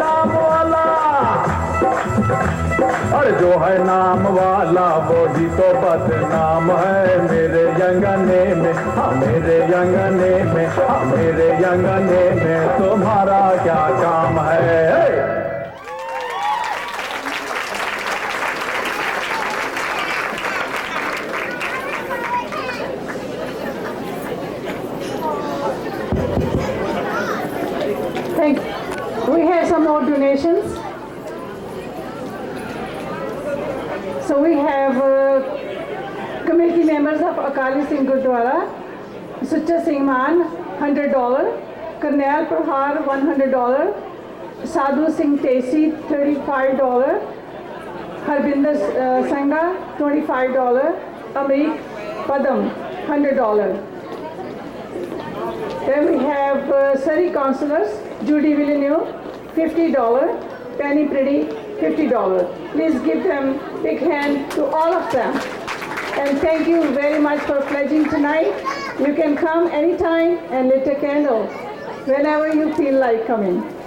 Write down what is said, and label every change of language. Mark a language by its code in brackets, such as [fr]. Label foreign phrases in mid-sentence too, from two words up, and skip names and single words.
[hi] जो है नाम वाला और जो है नाम वाला वो ही तो बदनाम है मेरे अंगने में, हाँ मेरे अंगने में, हाँ मेरे अंगने में तुम्हारा क्या काम है। [en] Thank you. We have some more donations. So we have committee members of Akali Singh Gurdwara, Sucha Singh Man, $100, Karnail Prahar, $100, Sadhu Singh Tesi, $35, Harbinder Sangha, $25, Amrik Padam, $100. Then we have Surrey councillors, Judy Villeneuve, $50, Penny Pretty, $50. Please give them a big hand to all of them. And thank you very much for pledging tonight. You can come anytime and lit a candle whenever you feel like coming.